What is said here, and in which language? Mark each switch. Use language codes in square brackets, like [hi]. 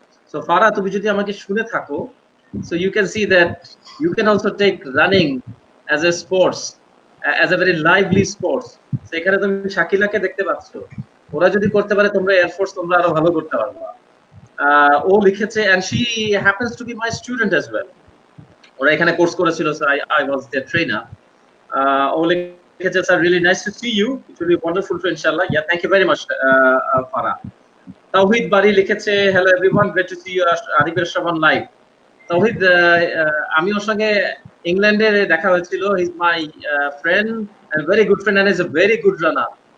[en] So Farah, [bn] তুমি যদি আমাকে শুনে থাকো, [en] so you can see that you can also take running as a sports, as a very lively sports. [bn] সেখানে তুমি শাকিলাকে দেখতে পাচ্ছ, ওরা যদি করতে পারে তোমরা এয়ারফোর্স তোমরা আরো ভালো করতে পারবা। ও লিখেছে [en] and she happens to be my student as well. [bn] ওরা এখানে কোর্স করেছিল, [en] so I was their trainer. [bn] ও লিখেছে [en] sir, really nice to see you, it will be wonderful to inshallah. Yeah, thank you very much Farah. [bn] তাওহিদ বাড়ি লিখেছে [en] hello everyone, great to see you [bn] আরিফের শ্রবণ live. [en] Tawhid, [bn] আমি ওর সঙ্গে ইংল্যান্ডে দেখা হয়েছিল, [en] He is my friend and very good friend and is a very good runner.